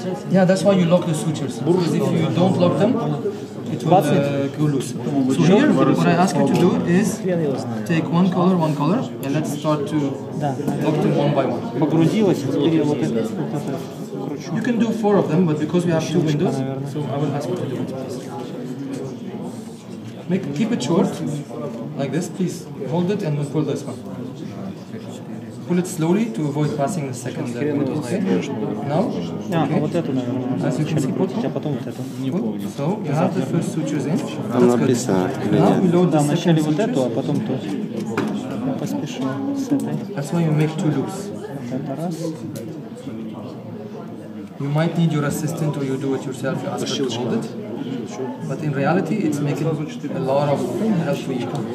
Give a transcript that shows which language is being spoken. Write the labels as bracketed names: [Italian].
[English] Yeah, that's why you lock the sutures. Because if you don't lock them, it will go loose. So here, what I ask you to do is take one color, and let's start to lock them one by one. [Russian] Погрузилась, теперь вот это кручу. [English] You can do 4 of them, but because we have 2 windows, so I will ask you to do it, please. Keep it short, like this, please. Hold it and pull this one. Pull it slowly to avoid passing the second window. Okay? Now, [Russian] вот эту, наверное, вначале крутить, а потом вот эту. [English] So, you have the first sutures in. [Russian] Там написано. [English] Now we load the [Russian] Вначале [English] second [Russian] вот эту, а [English] sutures. [Russian] потом ту. Я поспешил с этой. [English] That's why you make 2 loops. [Russian] Вот это раз. [English] You might need your assistant or you do it yourself, you ask her to hold it. But in reality, it's making a lot of help for you.